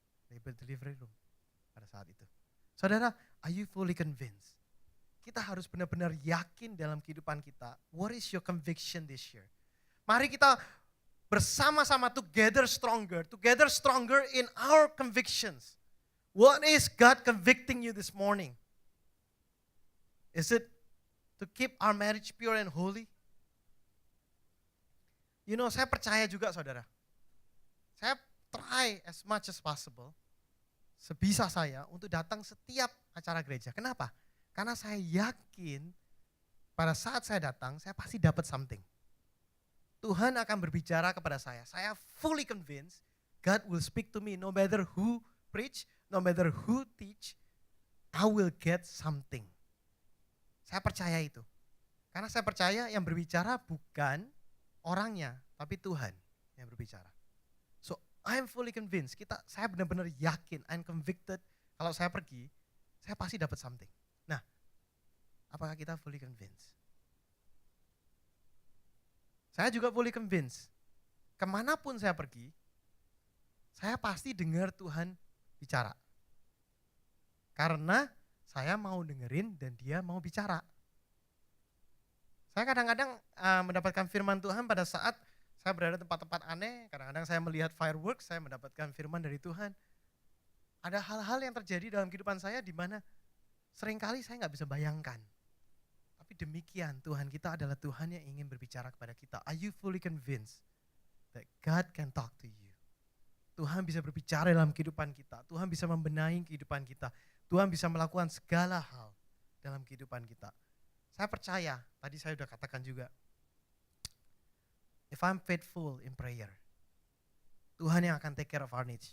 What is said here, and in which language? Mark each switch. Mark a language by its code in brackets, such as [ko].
[en] Labor delivery room [id] pada saat itu. Saudara, [en] are you fully convinced? [id] Kita harus benar-benar yakin dalam kehidupan kita. [en] What is your conviction this year? [id] Mari kita bersama-sama [en] together stronger in our convictions. What is God convicting you this morning? Is it to keep our marriage pure and holy? You know, [id] saya percaya juga, saudara. Saya [en] try as much as possible, [id] sebisa saya untuk datang setiap acara gereja. Kenapa? Karena saya yakin pada saat saya datang, saya pasti dapat something. Tuhan akan berbicara kepada saya. [en] Saya fully convinced God will speak to me no matter who preach, no matter who teach, I will get something. [id] Saya percaya itu. Karena saya percaya yang berbicara bukan orangnya, tapi Tuhan yang berbicara. [en] So I'm fully convinced. [id] Saya benar-benar yakin, [en] I'm convicted. [id] Kalau saya pergi, saya pasti dapat something. Nah, apakah kita fully convinced? Saya juga fully convinced. Kemanapun saya pergi, saya pasti dengar Tuhan bicara. Karena saya mau dengerin dan dia mau bicara. Saya kadang-kadang mendapatkan firman Tuhan pada saat saya berada di tempat-tempat aneh. Kadang-kadang saya melihat fireworks, saya mendapatkan firman dari Tuhan. Ada hal-hal yang terjadi dalam kehidupan saya di mana seringkali saya nggak bisa bayangkan. Tapi demikian, Tuhan kita adalah Tuhan yang ingin berbicara kepada kita. [en] Are you fully convinced that God can talk to you? [id] Tuhan bisa berbicara dalam kehidupan kita. Tuhan bisa membenahi kehidupan kita. Tuhan bisa melakukan segala hal dalam kehidupan kita. Saya percaya, tadi saya sudah katakan juga, [en] if I'm faithful in prayer, [id] Tuhan yang akan [en] take care of our needs.